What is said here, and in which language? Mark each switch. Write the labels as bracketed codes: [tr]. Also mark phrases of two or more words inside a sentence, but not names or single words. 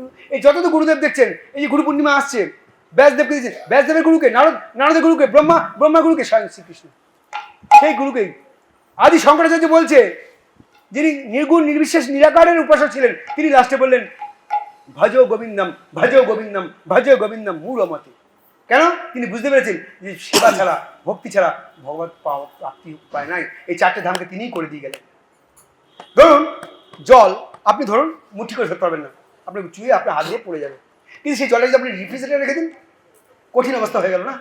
[bn] এই যত তো গুরুদেব দেখছেন, এই যে গুরু পূর্ণিমা আসছে, ব্যাসদেবকে দিয়েছেন, ব্যাসদেবের গুরুকে, নারদের গুরুকে, ব্রহ্মা গুরুকে স্বয়ং শ্রীকৃষ্ণ, সেই গুরুকেই আদি শঙ্করাচার্য বলছে, যিনি নির্গুণ নির্বিশেষ নিরাকারের উপাসক ছিলেন, তিনি লাস্টে বললেন [sa] ভজ গোবিন্দম ভজ গোবিন্দম ভজ গোবিন্দম মূঢ়মতে। [bn] কেন? তিনি বুঝতে পেরেছেন যে সেবা ছাড়া, ভক্তি ছাড়া ভগবত প্রাপ্তি উপায় নাই। এই 4টে ধামকে তিনিই করে দিয়ে গেলেন। ধরুন জল, আপনি ধরুন মুঠি করে ধরতে পারবেন না, আপনি চুয়ে আপনার হাত দিয়ে পড়ে যাবে, কিন্তু সেই জলটা যদি আপনি রেফ্রিজারেটরে রেখে দিন, কঠিন অবস্থা হয়ে গেল না?